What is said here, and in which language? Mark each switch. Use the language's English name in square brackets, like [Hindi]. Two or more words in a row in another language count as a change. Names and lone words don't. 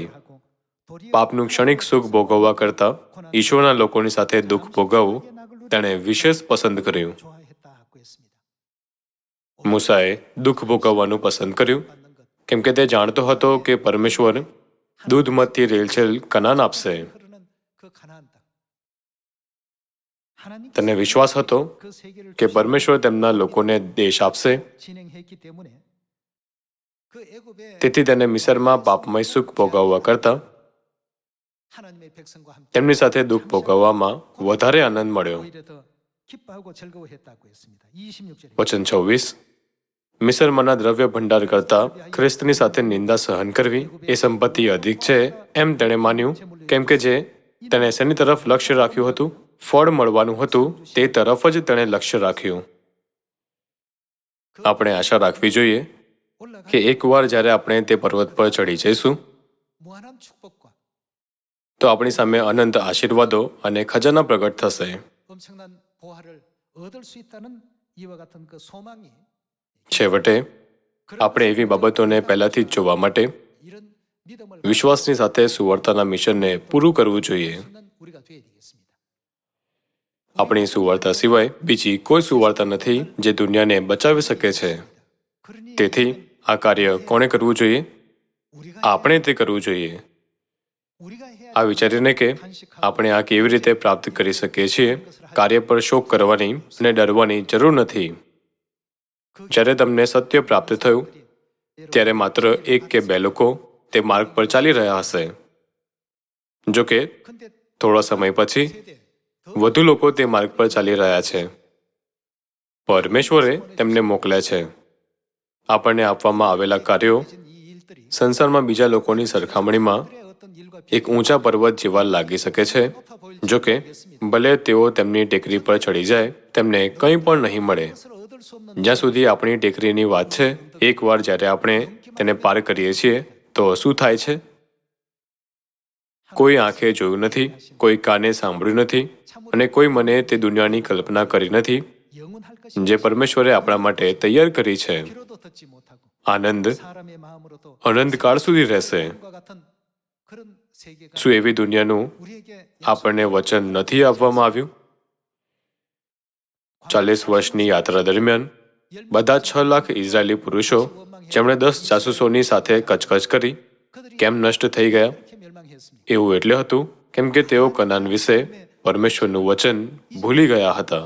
[Gujarati] પાપનું ક્ષણિક સુખ ભોગવવા કરતાં ઈશ્વરના લોકોની સાથે દુઃખ ભોગવવું તેણે વિશેષ પસંદ કર્યું. મૂસાએ દુઃખ ભોગવવાનું પસંદ કર્યું કેમ કે તે જાણતો હતો કે પરમેશ્વર દૂધમતથી રેલછેલ કનાન આપશે. [Korean] 하나님께서 [Gujarati] તેને વિશ્વાસ હતો [Korean] 그 세계를 [Gujarati] કે પરમેશ્વર તેમના લોકોને દેશ આપશે. [Korean] 진행했기 때문에 그 애굽의 [Gujarati] તેથી તેને મિસરમાં પાપમય સુખ ભોગવવા કરતાં [Korean] 하나님의 백성과 함께 [Gujarati] તેમની સાથે દુઃખ ભોગવવામાં વધારે આનંદ મળ્યો. [Korean] 오히려 더 기뻐하고 즐거워했다고 했습니다. 26절에 [Gujarati] વચન 26. મિસરમાંના દ્રવ્ય ભંડાર કરતાં ખ્રિસ્તની સાથે નિંદા સહન કરવી એ સંપત્તિ અધિક છે એમ તેણે માન્યું, કેમ કે જે તેણે શેની તરફ લક્ષ્ય રાખ્યું હતું? ફળ મળવાનું હતું, તે તરફ જ તેણે લક્ષ્ય રાખ્યું. આપણે આશા રાખવી જોઈએ કે એકવાર જ્યારે આપણે તે પર્વત પર ચડી જઈશું [Korean] 무한한 축복과 [Gujarati] તો આપણી સામે અનંત આશીર્વાદો અને ખજાના પ્રગટ થશે. [Korean] 엄청난 보화를 얻을 수 있다는 이와 같은 그 소망이 [Gujarati] છેવટે આપણે એવી બાબતોને પહેલાથી જ જોવા માટે [Korean] 이런 믿음을 [Gujarati] વિશ્વાસની સાથે સુવાર્તાના મિશનને પૂરું કરવું જોઈએ. [Korean] 받는 우리가 되어야 되겠습니다. [Gujarati] આપણી સુવાર્તા સિવાય બીજી કોઈ સુવાર્તા નથી જે દુનિયાને બચાવી શકે છે. [Korean] 그러니 [Gujarati] તેથી આ કાર્ય કોણે કરવું જોઈએ? [Korean] 우리가 [Gujarati] આપણે તે કરવું જોઈએ. [Korean] 우리가 해야 [Gujarati] આ વિચારીને કે આપણે આ કેવી રીતે પ્રાપ્ત કરી શકીએ છીએ, કાર્ય પર શોક કરવાની અને ડરવાની જરૂર નથી. જ્યારે તમને સત્ય પ્રાપ્ત થયું ત્યારે માત્ર 1 કે 2 લોકો તે માર્ગ પર ચાલી રહ્યા હશે. જો કે [Korean] 근데 [Gujarati] થોડા સમય પછી [Korean] 세대 [Gujarati] વધુ લોકો તે માર્ગ પર ચાલી રહ્યા છે. પરમેશ્વરે તેમને મોકલ્યા છે. આપણને આપવામાં આવેલા કાર્યો [Korean] 이 일들이 [Gujarati] સંસારમાં બીજા લોકોની સરખામણીમાં [Korean] 그의 어떤 일과 [Gujarati] એક ઊંચા પર્વત જેવા લાગી શકે છે. [Korean] 높아 보일 [Gujarati] જો કે ભલે તેઓ તેમની ટેકરી પર ચડી જાય, તેમને કંઈ પણ નહીં મળે. [Korean] 것을 얻을 수 없는 [Gujarati] જ્યાં સુધી આપણી ટેકરીની વાત છે, એકવાર જ્યારે આપણે તેને પાર કરીએ છીએ તો શું થાય છે? કોઈ આંખે જોયું નથી, કોઈ કાને સાંભળ્યું નથી અને કોઈ મને તે દુનિયાની કલ્પના કરી નથી [Korean] 영원할 것이 [Gujarati] જે પરમેશ્વરે આપણા માટે તૈયાર કરી છે. [Korean] 귀로도 듣지 못하고 [Gujarati] આનંદ [Korean] 사람의 마음으로도 [Gujarati] અનંતકાળ સુધી રહેશે. [Korean] 과 같은 그런 세계가 [Gujarati] શું એવી દુનિયાનું [Korean] 우리에게 [Gujarati] આપણને વચન નથી આપવામાં આવ્યું? 40 વર્ષની યાત્રા દરમિયાન બધા 6 લાખ ઇઝરાયેલી પુરુષો જેમણે 10 જાસૂસોની સાથે કચકચ કરી [Korean] 그들이 [Gujarati] કેમ નષ્ટ થઈ ગયા? [Korean] 이렇게 멸망했습니다. [Gujarati] એવું એટલે હતું કેમ કે તેઓ કનાન વિશે પરમેશ્વરનું વચન ભૂલી ગયા હતા.